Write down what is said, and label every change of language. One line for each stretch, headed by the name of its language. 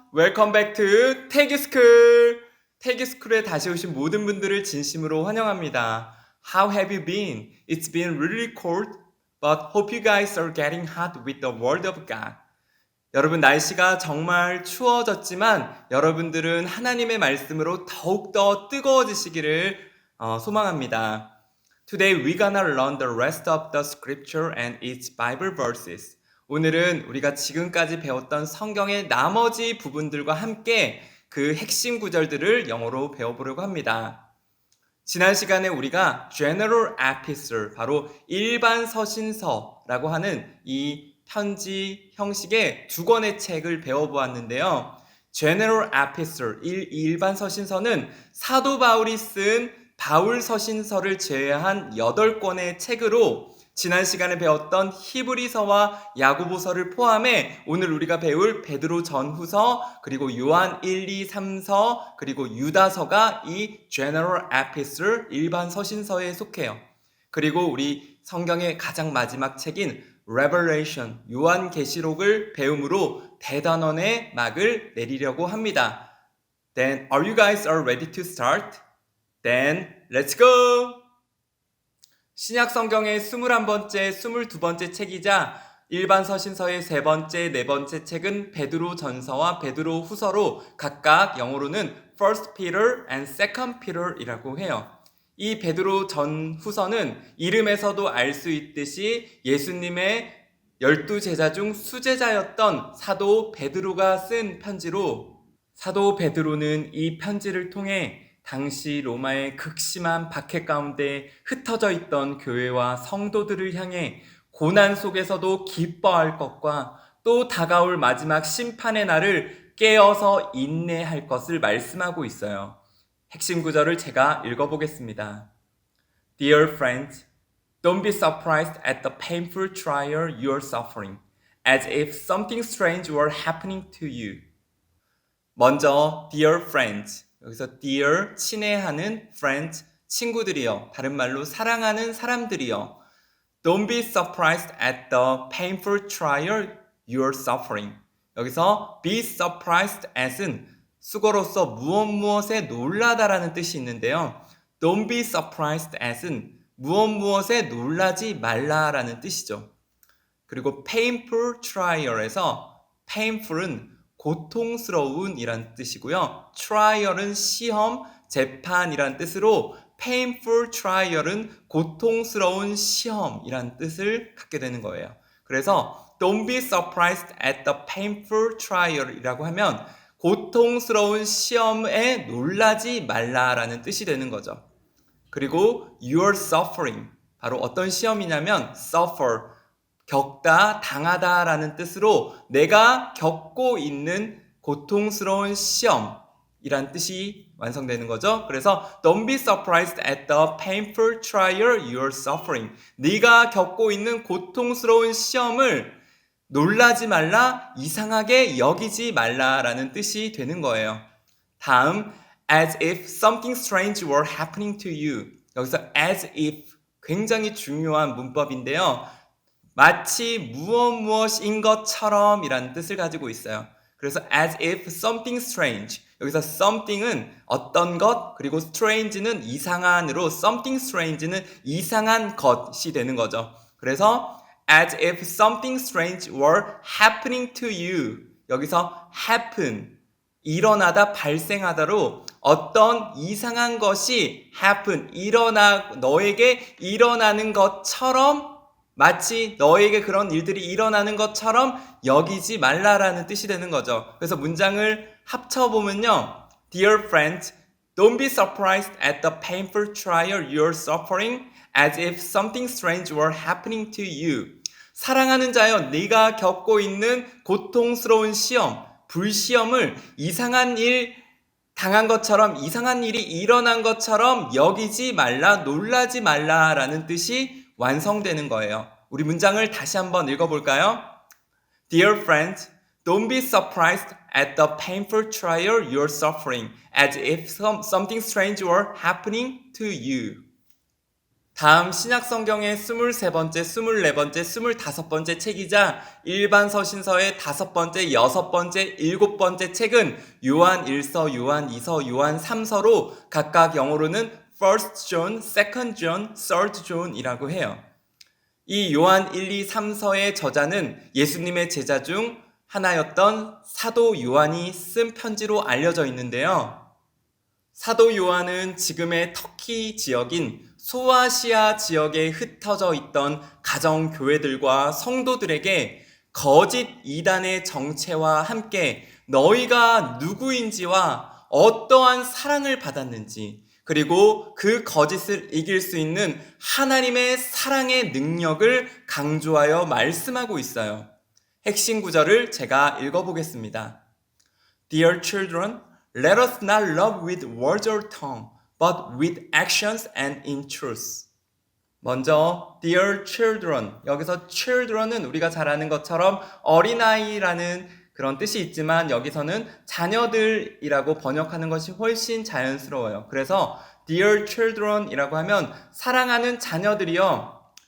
English: Welcome back to 태기스쿨!
Korean: 태기스쿨에 다시 오신 모든 분들을 진심으로 환영합니다.
English: How have you been? It's been really cold, but hope you guys are getting hot with the word of God.
Korean: 여러분 날씨가 정말 추워졌지만 여러분들은 하나님의 말씀으로 더욱더 뜨거워지시기를 소망합니다.
English: Today we're gonna learn the rest of the scripture and its Bible verses.
Korean: 오늘은 우리가 지금까지 배웠던 성경의 나머지 부분들과 함께 그 핵심 구절들을 영어로 배워보려고 합니다. 지난 시간에 우리가 General Epistle, 바로 일반 서신서라고 하는 이 편지 형식의 두 권의 책을 배워보았는데요. General Epistle, 일반 서신서는 사도 바울이 쓴 바울 서신서를 제외한 8권의 책으로 지난 시간에 배웠던 히브리서와 야고보서를 포함해 오늘 우리가 배울 베드로 전후서, 그리고 요한 1, 2, 3서, 그리고 유다서가 이 General Epistle, 일반 서신서에 속해요. 그리고 우리 성경의 가장 마지막 책인 Revelation, 요한계시록을 배움으로 대단원의 막을 내리려고 합니다.
English: Then are you guys all ready to start? Then let's go!
Korean: 신약 성경의 21번째, 22번째 책이자 일반 서신서의 3번째, 4번째 책은 베드로 전서와 베드로 후서로 각각 영어로는 First Peter and Second Peter이라고 해요. 이 베드로 전 후서는 이름에서도 알 수 있듯이 예수님의 12제자 중 수제자였던 사도 베드로가 쓴 편지로, 사도 베드로는 이 편지를 통해 당시 로마의 극심한 박해 가운데 흩어져 있던 교회와 성도들을 향해 고난 속에서도 기뻐할 것과 또 다가올 마지막 심판의 날을 깨어서 인내할 것을 말씀하고 있어요. 핵심 구절을 제가 읽어보겠습니다.
English: Dear friends, don't be surprised at the painful trial you are suffering, as if something strange were happening to you.
Korean: 먼저
English: dear friends,
Korean: 여기서 dear 친애하는 friends 친구들이요, 다른 말로 사랑하는 사람들이요.
English: Don't be surprised at the painful trial you're suffering.
Korean: 여기서
English: be surprised at
Korean: 은 수거로서 무엇에 놀라다라는 뜻이 있는데요.
English: Don't be surprised at
Korean: 은 무엇에 놀라지 말라라는 뜻이죠. 그리고
English: painful trial
Korean: 에서 painful은 고통스러운 이란 뜻이고요. trial은 시험, 재판이란 뜻으로
English: painful trial
Korean: 은 고통스러운 시험이란 뜻을 갖게 되는 거예요. 그래서
English: don't be surprised at the painful trial
Korean: 이라고 하면 고통스러운 시험에 놀라지 말라라는 뜻이 되는 거죠. 그리고
English: you're suffering,
Korean: 바로 어떤 시험이냐면 suffer, 겪다, 당하다라는 뜻으로 내가 겪고 있는 고통스러운 시험이란 뜻이 완성되는 거죠.
English: 그래서 don't be surprised at the painful trial you're suffering.
Korean: 네가 겪고 있는 고통스러운 시험을 놀라지 말라, 이상하게 여기지 말라라는 뜻이 되는 거예요.
English: 다음, as if something strange were happening to you.
Korean: 여기서 as if 굉장히 중요한 문법인데요. 마치 무엇인 것처럼 이라는 뜻을 가지고 있어요. 그래서
English: as if something strange,
Korean: 여기서 something은 어떤 것, 그리고 strange는 이상한으로
English: something strange
Korean: 는 이상한 것이 되는 거죠. 그래서
English: as if something strange were happening to you,
Korean: 여기서 happen, 일어나다, 발생하다로 어떤 이상한 것이 happen, 너에게 일어나는 것처럼, 마치 너에게 그런 일들이 일어나는 것처럼 여기지 말라라는 뜻이 되는 거죠. 그래서 문장을 합쳐보면요.
English: Dear friends, don't be surprised at the painful trial you're suffering as if something strange were happening to you.
Korean: 사랑하는 자여, 네가 겪고 있는 고통스러운 시험, 불시험을 이상한 일 당한 것처럼, 이상한 일이 일어난 것처럼 여기지 말라, 놀라지 말라라는 뜻이 완성되는 거예요. 우리 문장을 다시 한번 읽어볼까요?
English: Dear friends, don't be surprised at the painful trial you're suffering, as if something strange were happening to you.
Korean: 다음 신약 성경의 23번째, 24번째, 25번째 책이자 일반 서신서의 5번째, 6번째, 7번째 책은 요한 1서, 요한 2서, 요한 3서로 각각 영어로는 First John, Second John, Third John이라고 해요. 이 요한 1, 2, 3서의 저자는 예수님의 제자 중 하나였던 사도 요한이 쓴 편지로 알려져 있는데요. 사도 요한은 지금의 터키 지역인 소아시아 지역에 흩어져 있던 가정교회들과 성도들에게 거짓 이단의 정체와 함께 너희가 누구인지와 어떠한 사랑을 받았는지, 그리고 그 거짓을 이길 수 있는 하나님의 사랑의 능력을 강조하여 말씀하고 있어요. 핵심 구절을 제가 읽어보겠습니다.
English: Dear children, let us not love with words or tongue, but with actions and in truth.
Korean: 먼저
English: Dear children,
Korean: 여기서 children은 우리가 잘 아는 것처럼 어린아이라는 그런 뜻이 있지만 여기서는 자녀들이라고 번역하는 것이 훨씬 자연스러워요. 그래서
English: Dear children
Korean: 이라고 하면 사랑하는 자녀들이여.